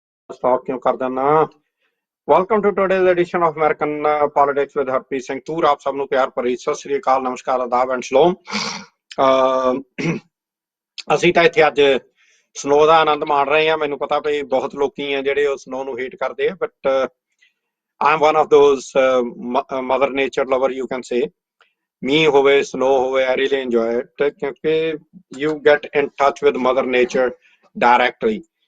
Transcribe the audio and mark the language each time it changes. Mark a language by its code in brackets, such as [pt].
[en] Stop [hi] क्यों कर देना। [en] Welcome to today's edition of American Politics with Harpreet Singh Toor। [hi] आप सब [pa] ਨੂੰ ਪਿਆਰ ਭਰੀ ਸਤਿ ਸ੍ਰੀ ਅਕਾਲ, ਨਮਸਕਾਰ, ਆਦਾਬ ਐਂਡ ਸਲਾਮ। ਅਸੀਂ ਤਾਂ ਇੱਥੇ ਅੱਜ ਸਨੋ ਦਾ ਆਨੰਦ ਮਾਣ ਰਹੇ ਹਾਂ। ਮੈਨੂੰ ਪਤਾ ਵੀ ਬਹੁਤ ਲੋਕੀ ਆ ਜਿਹੜੇ ਉਹ ਸਨੋ ਨੂੰ ਹੇਟ ਕਰਦੇ ਆ, [en] But I am one of those mother nature lover you can say. [pa] ਮੀਂਹ ਹੋਵੇ, ਸਨੋ ਹੋਵੇ, [en] I really enjoy it [pa] ਕਿਉਂਕਿ [en] you get in touch with mother nature directly.